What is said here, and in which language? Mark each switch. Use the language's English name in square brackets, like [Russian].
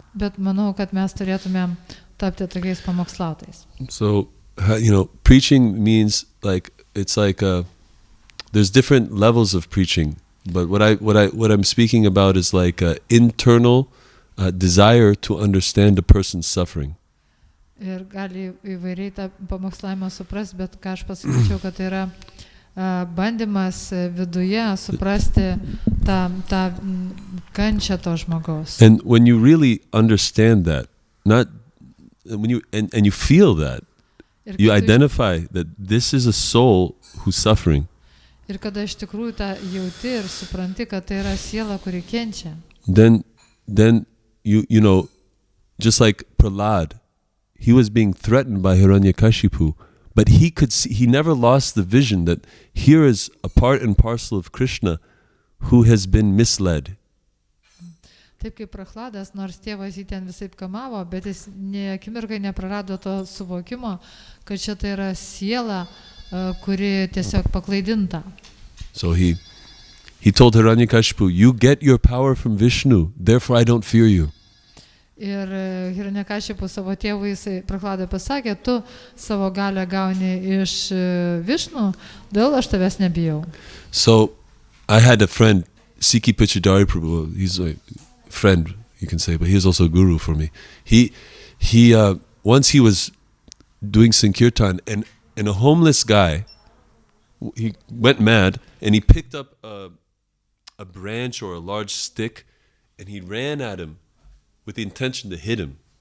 [Lithuanian] Bet manau, kad mes turėtumėm tapti tokiais pamokslautais. [English] So, preaching means it's like there's different levels of preaching, but what I'm speaking about is like an internal desire to understand a person's suffering. [Lithuanian] Ir gali įvairiai tą pamokslavimą suprasti, bet ką aš pasakyčiau, kad tai yra bandymas viduje suprasti tą kančią to žmogaus. [English] And when you really understand that, when you feel that, you identify that this is a soul who's suffering. [Lithuanian] Ir kada iš tikrųjų tą jauti ir supranti, kad tai yra siela, kuri kenčia. [English] Then you just like Prahlad, he was being threatened by Hiranyakashipu, but he never lost the vision that here is a part and parcel of Krishna who has been misled. [Lithuanian] Taip kaip Prahladas, nors tėvas jį ten visaip kamavo, bet jis nė akimirkai neprarado to suvokimo, kad čia tai yra siela, kuri tiesiog paklaidinta. [English] So he told Hiranyakashipu, you get your power from Vishnu, therefore I don't fear you. [Lithuanian] Ir Hiranyakashipu savo tėvui jisai Prahladai pasakė, tu savo galę gauni iš Višnu, dėl aš tavęs nebijau. [English] So I had a friend, Sikhi Pichidari Prabhu, he's a friend, you can say, but he's also a guru for me. He once he was doing Sankirtan and a homeless guy, he went mad and he picked up a branch or a large stick and he ran at him with the intention to hit him.